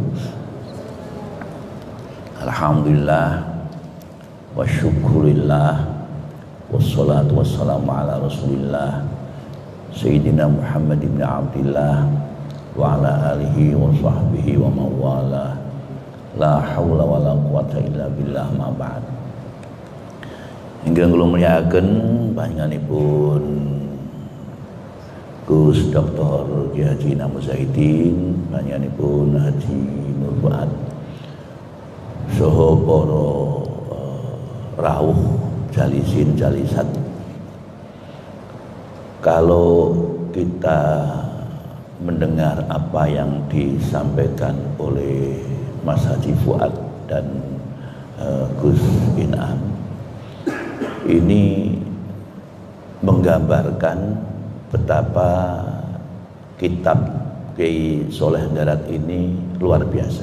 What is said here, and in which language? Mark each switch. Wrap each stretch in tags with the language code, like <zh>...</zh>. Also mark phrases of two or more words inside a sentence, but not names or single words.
<ar>الحمد لله والشكر لله والصلاة والسلام على رسول الله سيدنا محمد بن عبد الله وعلى آله وصحبه ومن والاه. لا حول ولا قوة إلا بالله أما بعد.</ar> <jv>Hingga kula mulyakaken panjenenganipun Gus Dr. Kiai Haji Namu Zaidin, panjenenganipun Haji Nur Fuad, saha para rawuh</jv> <ar>جالسين جالسات.</ar> <id>Kalau kita mendengar apa yang disampaikan oleh Mas Haji Fuad dan Gus Inam, ini menggambarkan betapa kitab Kiai Soleh Darat ini luar biasa.</id>